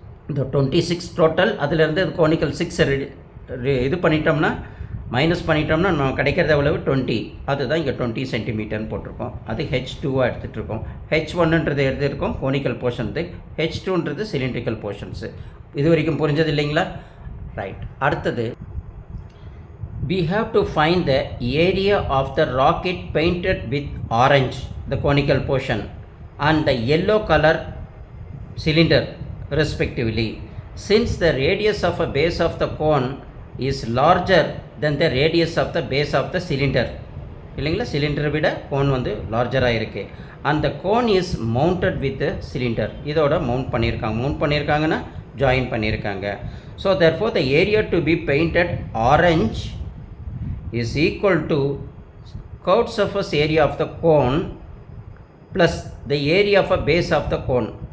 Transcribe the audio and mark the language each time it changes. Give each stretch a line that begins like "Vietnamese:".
Tamil: இந்த 26 டோட்டல், அதிலேருந்து கோனிக்கல் 6 இது பண்ணிட்டோம்னா, மைனஸ் பண்ணிட்டோம்னா நம்ம கிடைக்கிறது எவ்வளவு, 20. அதுதான் இங்கே 20 சென்டிமீட்டர்னு போட்டிருக்கோம். அது h2வாக எடுத்துகிட்ருக்கோம். h1ன்றது எடுத்துருக்கோம் கோனிக்கல் போர்ஷன்ஸு, h2ன்றது சிலிண்ட்ரிக்கல் போர்ஷன்ஸு. இது வரைக்கும் புரிஞ்சது இல்லைங்களா? ரைட்.
English: அடுத்தது, we have to find the area of the rocket painted with orange, the conical portion, and the yellow color cylinder respectively. Since the radius of a base of the cone is larger than the radius of the base of the cylinder இல்லைங்களா?
Tamil: சிலிண்டரை விட cone வந்து லார்ஜராக இருக்குது. அந்த
English: Cone is mounted with cylinder.
Tamil: இதோட mount பண்ணியிருக்காங்கன்னா join பண்ணியிருக்காங்க.
English: So therefore the area to be painted orange is equal to curved surface area of the cone plus the area of a base of the cone.